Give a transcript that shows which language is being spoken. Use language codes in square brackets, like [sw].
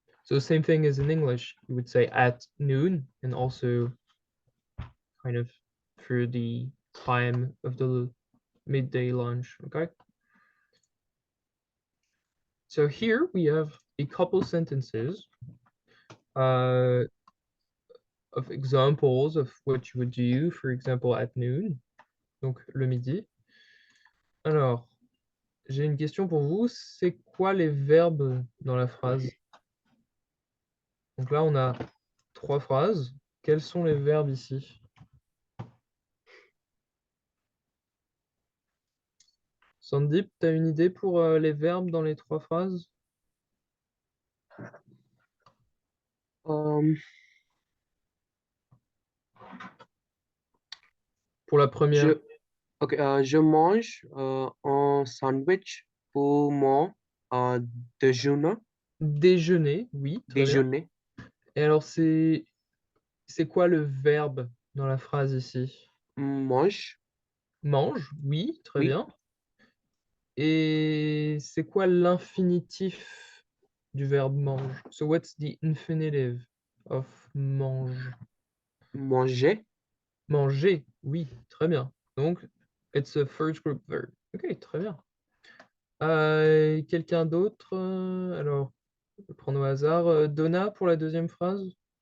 [en] So same thing as in English, you would say at noon, and also kind of for the time of the midday lunch, okay? So here we have a couple sentences of examples of what you would do, for example, at noon, [fr] donc le midi. Alors, j'ai une question pour vous. C'est quoi les verbes dans la phrase? Donc là, on a trois phrases. Quels sont les verbes ici? Sandeep, tu as une idée pour les verbes dans les trois phrases? Pour la première. Je mange un sandwich pour mon déjeuner. Déjeuner, oui, très bien. Déjeuner. Et alors, c'est quoi le verbe dans la phrase ici? Mange. Mange, oui, très Oui. bien. Et c'est quoi l'infinitif du verbe mange? [en] So what's the infinitive of mange? [fr] Manger. Manger, oui, très bien. [en] Donc, it's a first group verb. [fr] Ok, très bien. Quelqu'un d'autre? Alors, je vais prendre au hasard. Donna pour la deuxième phrase.